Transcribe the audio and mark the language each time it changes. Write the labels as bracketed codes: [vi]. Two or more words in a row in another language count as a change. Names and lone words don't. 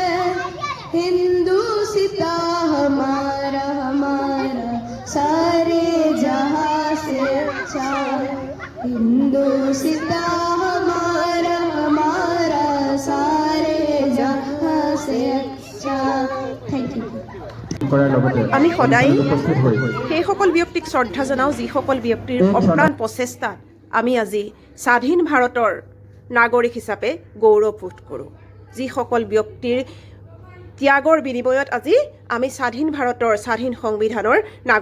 [hi] हिंदुस्तां हमारा हमारा सारे जहाँ से अच्छा हिंदुस्तां हमारा हमारा सारे जहाँ से अच्छा। [en] thank you. [as] আমি সদায় সেইসকল ব্যক্তিক শ্ৰদ্ধা জনাওঁ যিসকল ব্যক্তিৰ অপ্ৰাণ প্ৰচেষ্টাত আমি আজি স্বাধীন ভাৰতৰ নাগৰিক হিচাপে গৌৰৱবোধ কৰোঁ। যিসকল ব্যক্তিৰ ত্যাগৰ বিনিময়ত আজি আমি স্বাধীন ভাৰতৰ স্বাধীন সংবিধানৰ নাগৰিক